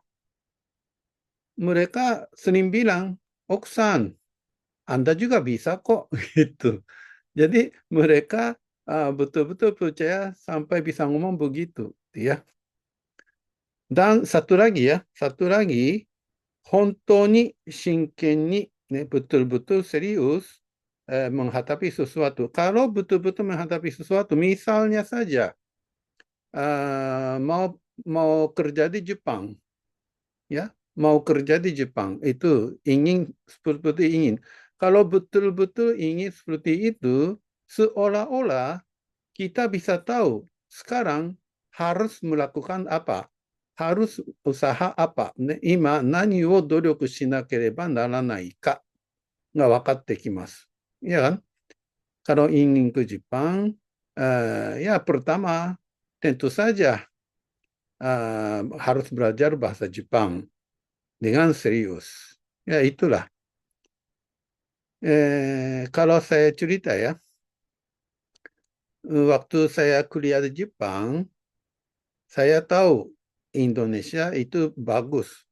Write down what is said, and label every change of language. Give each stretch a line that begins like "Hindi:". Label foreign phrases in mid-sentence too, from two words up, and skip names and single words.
Indonesian: Mereka sering bilang, Oksan, Anda juga bisa kok, gitu. Jadi mereka betul-betul percaya sampai bisa ngomong begitu, ya. Dan satu lagi,
Japanese: 本当に真剣に,
Indonesian: betul-betul serius menghadapi sesuatu. Kalau betul-betul menghadapi sesuatu, misalnya saja mau kerja di Jepang, ya, mau kerja di Jepang itu ingin seperti ingin. Kalau betul-betul ingin seperti itu, seolah-olah kita bisa tahu sekarang harus melakukan apa, harus usaha apa,
Japanese: 今何を努力しなければならないかが分かってきます.
Indonesian: Ya kan? Kalau ingin ke Jepang, ya pertama tentu saja harus belajar bahasa Jepang dengan serius. Ya itulah. Kalau saya cerita ya, waktu saya kuliah di Jepang, saya tahu Indonesia itu bagus.